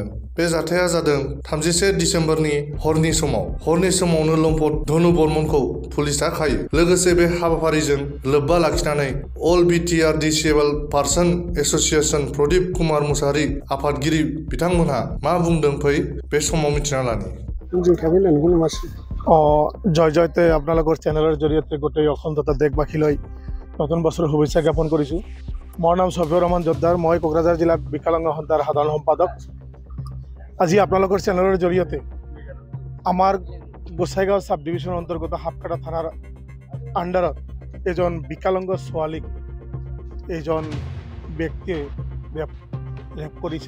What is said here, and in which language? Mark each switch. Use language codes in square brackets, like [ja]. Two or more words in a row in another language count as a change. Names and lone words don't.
[brx] बे जाथाया जादों 31 दिसेम्बरनि हरनि समाव। हरनि समावनो लम्पट धनु बर्मनखौ पुलिसआ खायो। लोगोसे बे हाबाफारिजों लोब्बा लाखिनानै अल बिटिआर [en] disabled person association [brx] प्रदीप कुमार मुसाहारि आफादगिरि बिथांमोनहा मा बुंदों फै बे समाव मिथिना लानि। [as] জয় জয়তে আপোনালোকৰ চেনেলৰ জৰিয়তে গোটেই অসম তথা দেশবাসীলৈ নতুন বছৰৰ শুভেচ্ছা জ্ঞাপন কৰিছোঁ। মোৰ নাম ছফিউৰ ৰহমান জোদ্দাৰ। মই কোকৰাঝাৰ জিলাত বিকলাংগ সন্থাৰ সাধাৰণ সম্পাদক। আজি আপোনালোকৰ চেনেলৰ জৰিয়তে আমাৰ গোসাইগাঁও [en] sub division [as] অন্তৰ্গত হাপকাটা থানাৰ আণ্ডাৰত এজন বিকলাংগ ছোৱালীক এজন ব্যক্তিয়ে ৰেপ কৰিছে।